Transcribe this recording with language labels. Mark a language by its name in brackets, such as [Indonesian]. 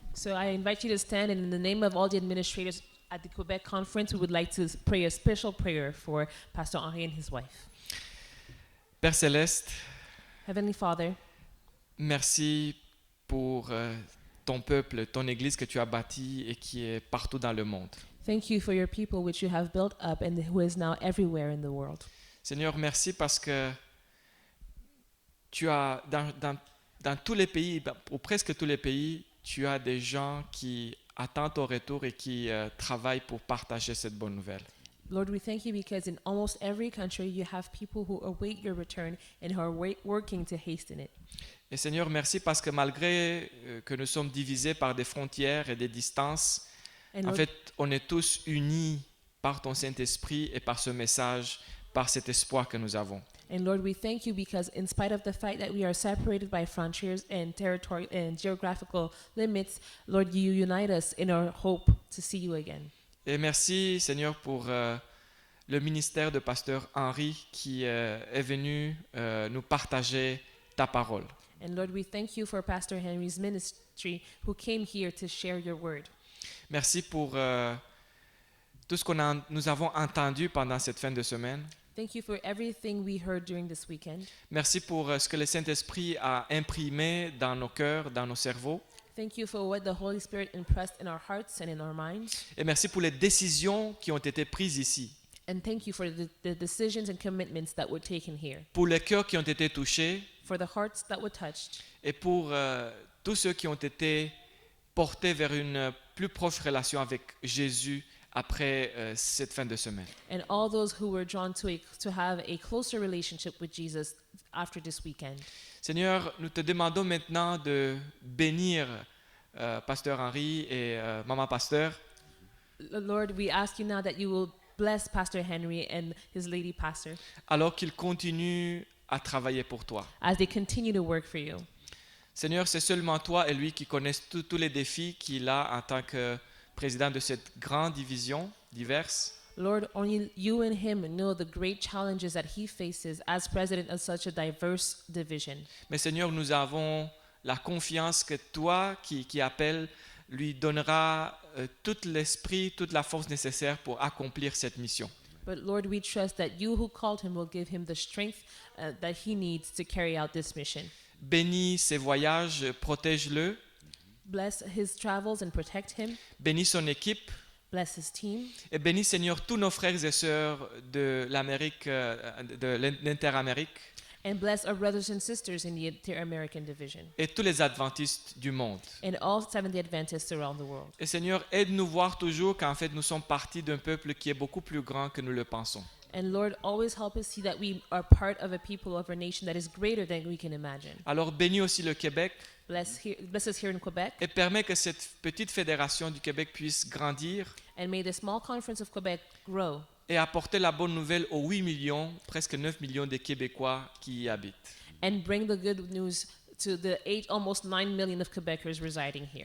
[English] So I invite you to stand, and in the name of all the administrators at the Quebec conference, we would like to pray a special prayer for Pastor Henri and his wife. [French] Père Céleste, [English] Heavenly Father, [French] merci pour ton peuple, ton église que tu as bâtie et qui est partout dans le monde. [English] Thank you for your people which you have built up and who is now everywhere in the world. [French] Seigneur, merci parce que tu as dans tous les pays, ou presque tous les pays, tu as des gens qui attendent ton retour et qui travaillent pour partager cette bonne nouvelle. [English] Lord, we thank you because in almost every country you have people who await your return and who are working to hasten it. [French] Et Seigneur, merci parce que malgré que nous sommes divisés par des frontières et des distances, [English] And [French] en [English] Lord, [French] fait, on est tous unis par ton Saint-Esprit et par ce message, par cet espoir que nous avons. [English] and Lord, we thank you because in spite of the fact that we are separated by frontiers and territory and geographical limits, Lord, you unite us in our hope to see you again. [French] Et merci, Seigneur, pour le ministère de Pasteur Henri qui est venu nous partager ta parole. [English] And Lord, we thank you for Pastor Henry's ministry who came here to share your word. [French] Merci pour tout ce nous avons entendu pendant cette fin de semaine. [English] Thank you for everything we heard during this weekend. [French] Merci pour ce que le Saint-Esprit a imprimé dans nos cœurs, dans nos cerveaux. [English] Thank you for what the Holy Spirit impressed in our hearts and in our minds. [French] Et merci pour les décisions qui ont été prises ici. [English] And thank you for the decisions and commitments that were taken here, [French] Pour les cœurs qui ont été touchés [English] for the hearts that were touched, [French] et pour tous ceux qui ont été portés vers une plus proche relation avec Jésus après cette fin de semaine. [English] and all those who were drawn to have a closer relationship with Jesus after this weekend. [French] Seigneur, nous te demandons maintenant de bénir Pasteur Henri et Maman Pasteur, [English] Lord, we ask you now that you will bless Pastor Henry and his lady pastor [French] alors qu'ils continuent à travailler pour toi. [English] as they continue to work for you. [French] Seigneur, c'est seulement toi et lui qui connaissent tous les défis qu'il a en tant que président de cette grande division diverse. [English] Lord, only you and him know the great challenges that he faces as president of such a diverse division. [French] Mais Seigneur, nous avons la confiance que toi qui appelles lui donneras tout l'esprit, toute la force nécessaire pour accomplir cette mission. [English] But Lord, we trust that you who called him will give him the strength that he needs to carry out this mission. [French] Bénis ses voyages, protège-le. [English] Bless his travels and protect him. [French] Bénis son équipe. [English] Bless his team. [French] Et bénis, Seigneur, tous nos frères et sœurs de l'Amérique, de l'Interamérique [English] And bless our brothers and sisters in the Inter-American Division. [French] et tous les adventistes du monde. [English] And all Seventh-day Adventists around the world. [French] Et Seigneur, aide-nous voir toujours qu'en fait nous sommes partis d'un peuple qui est beaucoup plus grand que nous le pensons. [English] And Lord, always help us see that we are part of a people, of a nation that is greater than we can imagine. [French] Alors bénis aussi le Québec [English] Bless us here in Quebec, [French] et permets que cette petite fédération du Québec puisse grandir [English] and may the small conference of Quebec grow [French] et apporter la bonne nouvelle aux 8 millions, presque 9 millions de Québécois qui y habitent, [English] and bring the good news to the almost 9 million of Quebecers residing here.